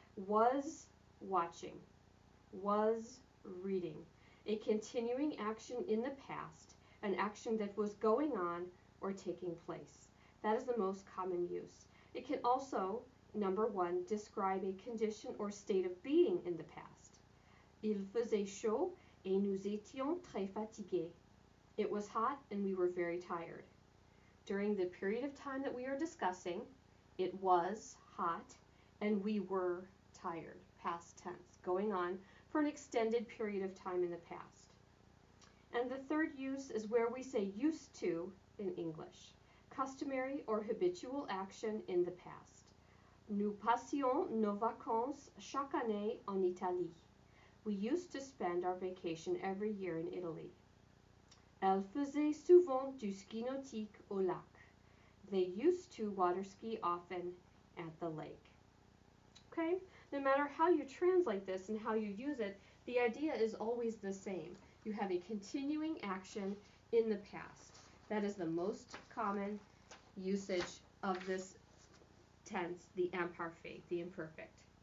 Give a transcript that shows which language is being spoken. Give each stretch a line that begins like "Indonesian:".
English: Was watching. Was reading. A continuing action in the past, an action that was going on or taking place. That is the most common use. It can also, number 1, describe a condition or state of being in the past.
French: Il faisait chaud et nous étions très fatigués.
English: It was hot and we were very tired. During the period of time that we are discussing, it was hot and we were tired, past tense, going on for an extended period of time in the past. And the third use is where we say used to in English, customary or habitual action in the past.
French: Nous passions nos vacances chaque année en Italie.
English: We used to spend our vacation every year in Italy.
French: Elle faisait souvent du ski nautique au lac.
English: They used to water ski often at the lake. Okay? No matter how you translate this and how you use it, the idea is always the same. You have a continuing action in the past. That is the most common usage of this tense, the imparfait, the imperfect.